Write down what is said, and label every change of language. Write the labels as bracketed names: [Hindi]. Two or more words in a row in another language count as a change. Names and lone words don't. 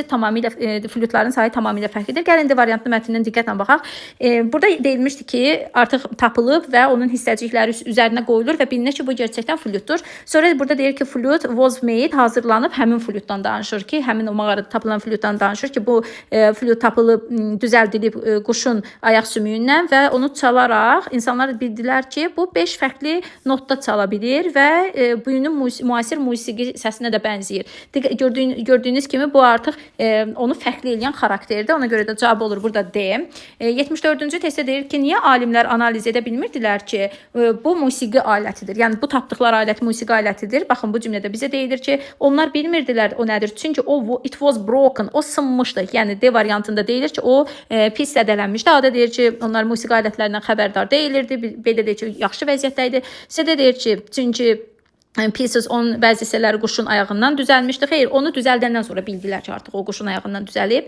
[Azerbaijani] Tamamilə flütlərin sayı tamamilə fərqlidir. Gəlin D variantlı mətnindən diqqətlə baxaq. Burada deyilmişdi ki, artıq tapılıb və onun hissəcikləri üzərinə qoyulur və bilinir ki, bu gerçəkdən flütdür. Sonra burada deyir ki, [English] flute was made, [Azerbaijani] hazırlanıb, həmin flütdən danışır ki, həmin o mağarada tapılan flütdən danışır ki, bu flüt tapılıb, düzəldilib quşun ayaq sümüyündən və onu çalaraq insanlar bildilər ki, bu 5 fərqli notda çala bilir və bugünün müasir musiqi səsinə də bənzəyir. Gördüyünüz kimi bu artıq onu fərqli edən xarakterdir. Ona görə də cavab olur burada D. 74-cü testdə deyir ki, niyə alimlər analiz edə bilmirdilər ki, bu musiqi alətidir. Yəni bu tapdıqları alət musiqi alətidir. Baxın bu cümlədə bizə deyilir ki, onlar bilmirdilər o nədir. [English] Çünki it was broken, [Azerbaijani] o sınmışdı. Yəni D variantında deyilir ki, o pis zədələnmişdi. A-da deyir ki, onlar musiqi alətlərindən xəbərdar deyilirdi. B-də deyir ki, yaxşı vəziyyətdə idi. C-də deyir ki, çünki [English] pieces on [Azerbaijani] bəzi hissələri quşun ayağından düzəlmişdi. Xeyr, onu düzəldəndən sonra bildilər ki, artıq o quşun ayağından düzəlib.